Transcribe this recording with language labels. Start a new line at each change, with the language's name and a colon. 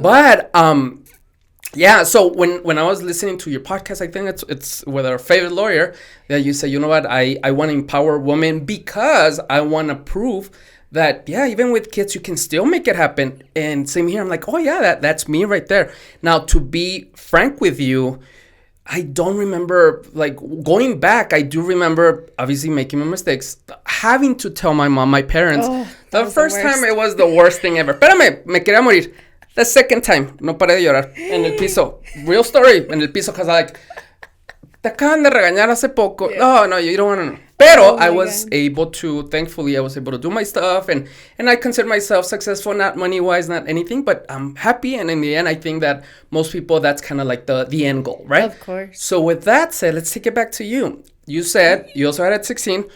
English: But, yeah, so when I was listening to your podcast, I think it's with our favorite lawyer, that you say, you know what, I want to empower women because I want to prove that, yeah, even with kids, you can still make it happen. And same here, I'm like, oh, yeah, that's me right there. Now, to be frank with you, I don't remember, like, going back, I do remember, obviously, making my mistakes, having to tell my mom, my parents. The first time, it was the worst thing ever.
Spanish: Espérame, me quería morir.
English: The second time,
Spanish: no paré de llorar en el piso.
English: Real story,
Spanish: en el piso,
English: because like,
Spanish: te acaban de regañar hace poco.
English: Yeah. No, you don't want to know. Pero I was able to, thankfully, I was able to do my stuff, and I consider myself successful, not money-wise, not anything, but I'm happy, and in the end, I think that most people, that's kind of like the end goal, right? Of course. So with that said, let's take it back to you. You said you also had at 16.